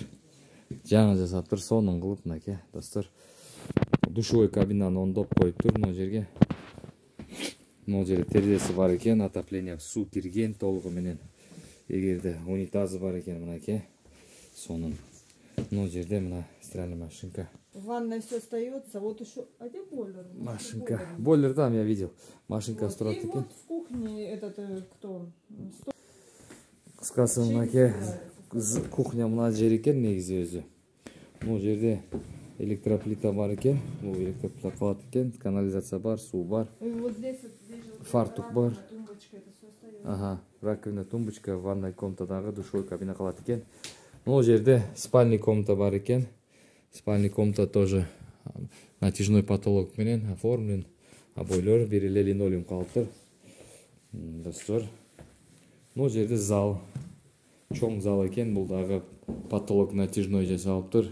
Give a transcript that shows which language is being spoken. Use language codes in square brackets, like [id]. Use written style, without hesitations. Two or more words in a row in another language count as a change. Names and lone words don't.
[ky] Сонун кылып мынакей, достор. Душевой кабинаны ондоп коюптур мына жерге. Мына жерде терезеси бар экен, отопление суу кирген толугу менен. Эгерде унитазы бар экен мынакей, сонун. Мына жерде мына [ru] стиральная машинка. Ванная все остается, вот еще. А где бойлер? Машинка. Бойлер там я видел. [ky] Машинка турат экен. [ru] Вот в кухне этот кто? [ky] Кыскасы мынакей кухня мына жер экен негизи өзү. Мына жерде электроплита бар экен. Бул электроплита калат экен, канализация бар, суу бар. [ru] Вот здесь [ky] фартук бар. [ru] Тумбочка, это все остается. [ky] Ага, раковина, тумбочка, ванная комнатадагы [ru] душевой кабина [ky] калат экен. Мына жерде [ru] спальный комната [ky] бар экен. [ru] Спальный комната тоже натяжной потолок [ky] менен оформлен. А бойлер бир эле линолеум калыптыр. Достор. Мына жерде зал. Чоң зал экен, бул дагы [ru] потолок натяжной [ky] жасалыптыр.